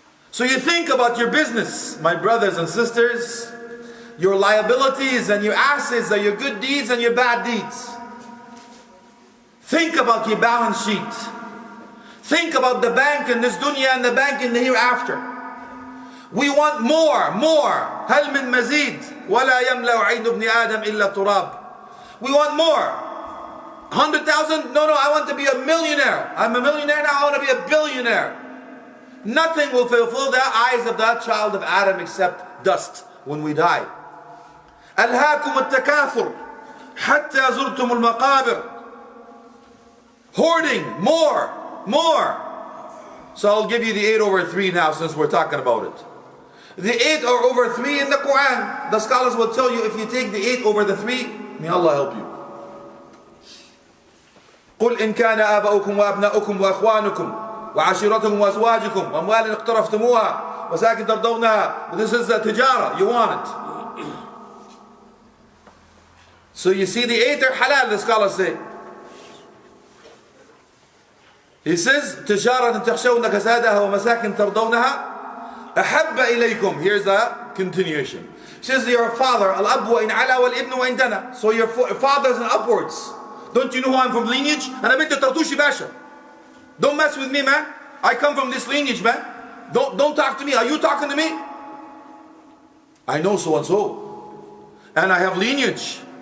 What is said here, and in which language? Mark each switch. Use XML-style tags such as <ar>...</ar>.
<en>So you think about your business, my brothers and sisters. Your liabilities and your assets are your good deeds and your bad deeds. Think about your balance sheet. Think about the bank in this dunya and the bank in the hereafter. We want more.</en> <ar>هل من مزيد ولا يملأ عين ابن آدم إلا تراب.</ar> <en>We want more. 100,000? No, I want to be a millionaire. I'm a millionaire now, I want to be a billionaire. Nothing will fulfill the eyes of that child of Adam except dust when we die.</en> <ar>ألهاكم التكاثر حتى زرتم المقابر.</ar> <en>Hoarding, more. So I'll give you the 8/3 now since we're talking about it. The 8/3 in the Quran, the scholars will tell you if you take the 8/3, may Allah help you.</en> <ar>قل إن كان آباؤكم وأبناؤكم وأخوانكم وعشيرتكم وأزواجكم وأموال اقترفتموها وساكن ترضونها.</ar> <en>This is a tijara, you want it. So you see the 8 are halal, the scholars say. He says,</en> <ar>تجارة تخشون كسادها ومساكن ترضونها أحب إليكم.</ar> <en>Here's the continuation. He says, your father,</en> <ar>الأب وإن علا والابن وإن دنا.</ar> <en>So your father's and upwards. Don't you know who I'm from lineage?</en> <ar>أنا بنت طرطوشي باشا.</ar> <en>Don't mess with me, man. I come from this lineage, man. Don't talk to me. Are you talking to me? I know so and so. And I have lineage.</en>